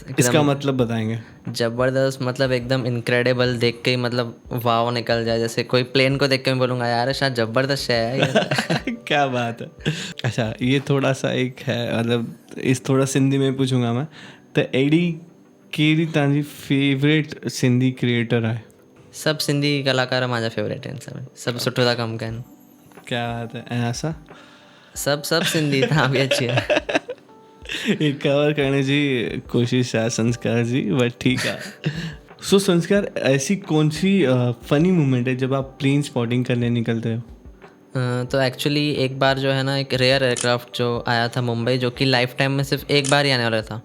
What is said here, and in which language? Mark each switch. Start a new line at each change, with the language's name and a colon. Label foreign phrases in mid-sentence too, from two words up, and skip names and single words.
Hindi: इसका मतलब बताएंगे? ज़बरदस्त मतलब एकदम इनक्रेडिबल, देख के ही मतलब वाव निकल जाए। जैसे कोई प्लेन को देख के मैं बोलूँगा यार शायद ज़बरदस्त है ये। क्या बात है! अच्छा, ये थोड़ा सा एक है, मतलब इस थोड़ा सिंधी में पूछूंगा मैं, तो
Sindhi: एडी कहिड़ी तव्हांजी
English: favourite Sindhi creator
Sindhi: आहे? सब सिंधी कलाकार मुंहिंजा फेवरेट आहिनि, सभु सुठो था कमु कनि।
Hindi: क्या बात है!
Sindhi: ऐं असां सब सिंधी, तव्हां बि अची विया।
Hindi: ये कवर करने जी कोशिश है संस्कार जी, बट ठीक है। सो संस्कार, ऐसी कौन सी
English: funny moment
Hindi: है जब आप
English: plane spotting
Hindi: करने निकलते हो? तो एक्चुअली एक बार जो है ना, एक
English: rare aircraft
Hindi: जो आया था मुंबई, जो कि
English: life time
Hindi: में सिर्फ एक बार ही आने वाला था।